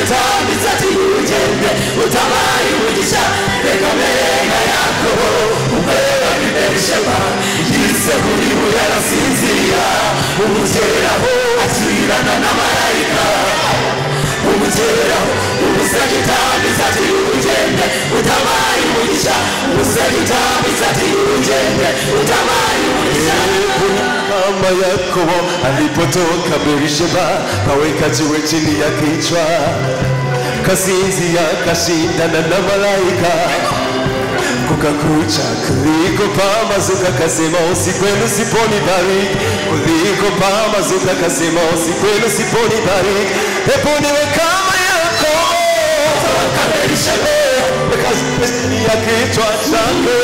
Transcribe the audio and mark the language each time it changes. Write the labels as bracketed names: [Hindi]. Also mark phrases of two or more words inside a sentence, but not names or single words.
[Kinyarwanda] utambitse ati ugende utamaye umugisha reka mere nka Yakobo ubwo yavaga i Berisheba yiseguriwe yarasinzira umukeraho akirana na marayika umukeraho umuseke utambitse ati ugende utamaye umugisha umuseke utambitse ati ugende utamaye umugisha [Swahili] mama Yakobo alipotoka Berisheba kaweka jiwe chini ya kichwa kasinzia kashindana na malaika kukakucha kuliko pambazuka kasema usikwenda usiponibariki kuliko pambazuka kasema usikwenda usiponibariki hebu niwe kama Yakobo toka Berisheba chini ya kichwa chake